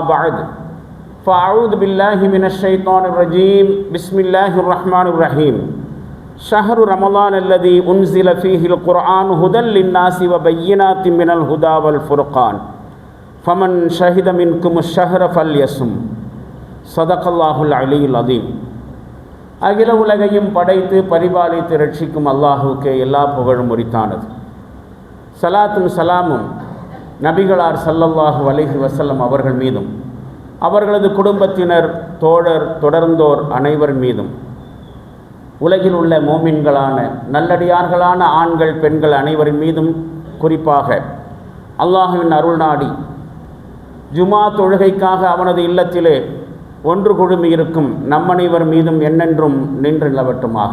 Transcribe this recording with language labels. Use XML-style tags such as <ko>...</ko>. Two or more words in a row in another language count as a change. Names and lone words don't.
<ar>بعد فأعوذ بالله من الشيطان الرجيم بسم الله الرحمن الرحيم شهر رمضان الذي أنزل فيه القرآن هدى للناس وبينات من الهدى والفرقان فمن شهد منكم الشهر فليصم صدق الله العلي العظيم</ar> <ta>அகில உலகையும் படைத்து பரிபாலித்து ரட்சிக்கும் அல்லாஹுக்கே எல்லா புகழும் உரித்தானது. சலாத்தும் சலாமும் நபிகளார்</ta> <ar>صلى الله عليه وسلم</ar> <ta>அவர்கள் மீதும் அவர்களது குடும்பத்தினர் தோழர் தொடர்ந்தோர் அனைவர் மீதும் உலகில் உள்ள மோமின்களான நல்லடியார்களான ஆண்கள் பெண்கள் அனைவரின் மீதும் குறிப்பாக அல்லாஹுவின் அருள் நாடி ஜுமா தொழுகைக்காக அவனது இல்லத்திலே ஒன்று குழுமி இருக்கும் நம்மனைவர் மீதும் என்னென்றும் நின்று நிலவட்டுமாக.</ta>